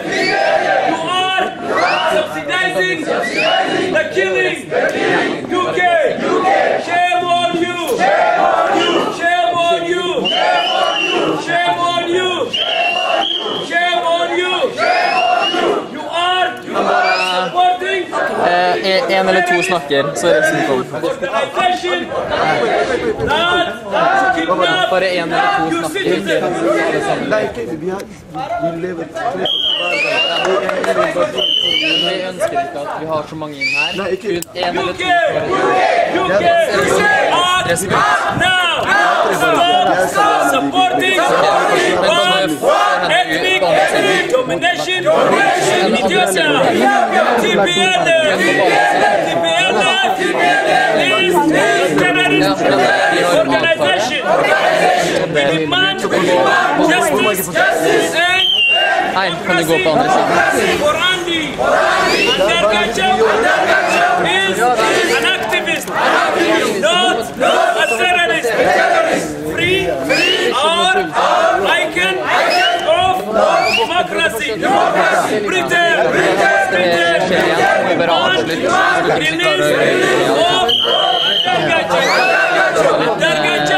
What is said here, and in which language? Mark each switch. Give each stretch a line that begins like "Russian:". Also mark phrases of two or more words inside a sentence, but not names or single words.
English: You are subsidizing the killing. UK. Shame on you. Shame on you. Shame on you. Shame on you. Shame on you. You are supporting
Norwegian: En eller to snakker, så resten kommer.
English: organization that kidnap
Norwegian: Bare en eller to
English: your
Norwegian: snakker.
English: citizens.
Norwegian: Vi ønsker ikke at vi har så mange inn her. En eller
English: UK,
Norwegian: to.
English: UK, now stop supporting one ethnic domination in Ethiopia. TPLF is a terrorist organization. We demand justice and
Norwegian: Nei, kan du gå på andre siden?
English: for Andy. Andargachev is an activist, not a terrorist. Free our icon of democracy. Britain, release of Andargachev.